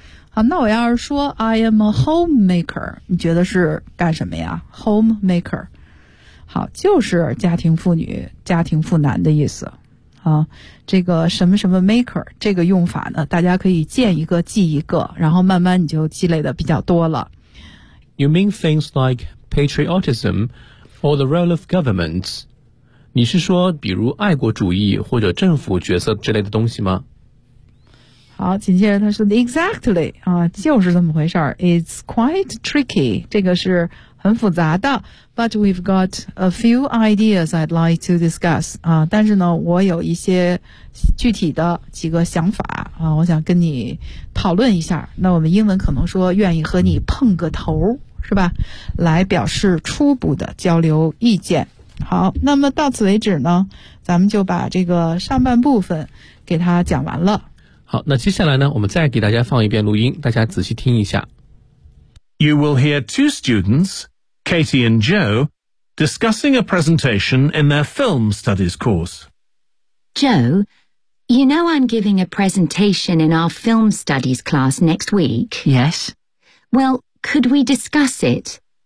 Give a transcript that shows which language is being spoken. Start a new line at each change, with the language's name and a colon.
Chinese: 好，那我要是说
English: I am a homemaker，
Chinese: 你觉得是干什么呀？ homemaker， 好，就是家庭妇女家庭妇男的意思啊。这个什么什么 maker 这个用法呢，大家可以见一个记一个，然后慢慢你就积累的比较多了。
English: You mean things like patriotismOr the role of governments.
Chinese: 你是说比如爱国主义或者政府角色之类的东西吗？好，紧接着他说 exactly, 就是这么回事儿。
English: It's quite tricky,
Chinese: 这个是很复杂的。
English: But we've got a few ideas I'd like to discuss,
Chinese: 但是呢我有一些具体的几个想法我想跟你讨论一下。那我们英文可能说愿意和你碰个头是吧，来表示初步的交流意见。好，那么到此为止呢，咱们就把这个上半部分给他讲完了。好，那接下来呢，我们再给大家放一遍录音，大家仔细听一下。
English: You will hear two students, Katie and Joe, discussing a presentation in their film studies course. Joe, you know I'm giving a presentation in our film studies class next week? Yes. Well, could we discuss it?